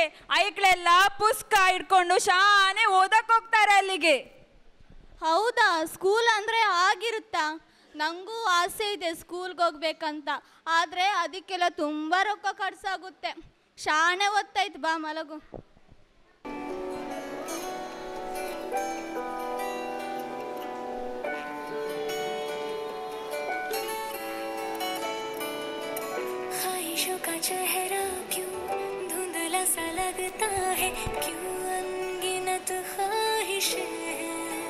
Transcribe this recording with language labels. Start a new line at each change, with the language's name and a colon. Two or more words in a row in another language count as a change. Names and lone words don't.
Kannada: ಐಕ್ಳೆಲ್ಲ ಪುಸ್ತಕ ಇಟ್ಕೊಂಡು ಶಾನೆ ಓದಕ್ ಹೋಗ್ತಾರೆ ಅಲ್ಲಿಗೆ. ಹೌದಾ? ಸ್ಕೂಲ್ ಅಂದರೆ ಆಗಿರುತ್ತಾ? ನನಗೂ ಆಸೆ ಇದೆ ಸ್ಕೂಲ್ಗೆ ಹೋಗ್ಬೇಕಂತ, ಆದರೆ ಅದಕ್ಕೆಲ್ಲ ತುಂಬ ರೊಕ್ಕ ಖರ್ಚಾಗುತ್ತೆ. ಶಾನೆ ಓದ್ತಾಯ್ತು, ಬಾ ಮಲಗು.
Hindi: का चेहरा क्यों धुंधला सा लगता है, क्यों अनगिनत ख्वाहिशें हैं,